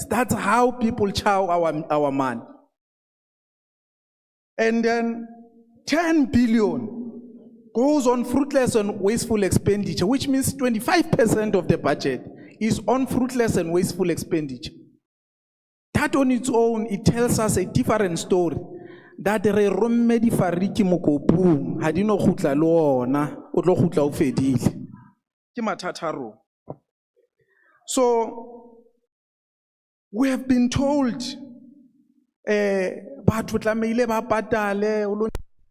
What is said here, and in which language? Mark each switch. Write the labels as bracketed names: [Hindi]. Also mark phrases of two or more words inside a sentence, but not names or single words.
[English] That's how people chow our money. And then 10 billion goes on fruitless and wasteful expenditure, which means 25% of the budget is on fruitless and wasteful expenditure. That on its own, it tells us a different story. [Southern Sotho] That re romme di fariki mokopung, ha di no khutla le ona, o tlo khutla o fedile. Ke mathata ro. [English] So, we have been told, [Southern Sotho] batho tlameile ba patale,